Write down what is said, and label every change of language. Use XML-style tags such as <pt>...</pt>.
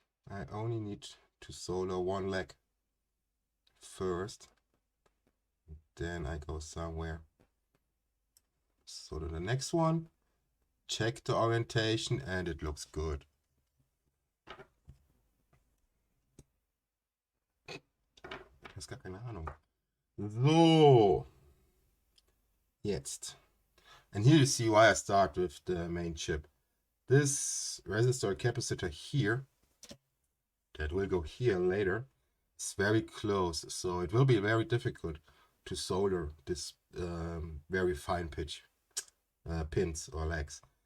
<en>I only need to solder one leg first, then I go somewhere. Solder the next one, check the orientation, and it looks good.</en> <de>Ich habe gar keine Ahnung. So, jetzt.</de> <en>And here you see why I start with the main chip. This resistor capacitor here, that will go here later, is very close. So it will be very difficult to solder this very fine pitch pins or legs.</en>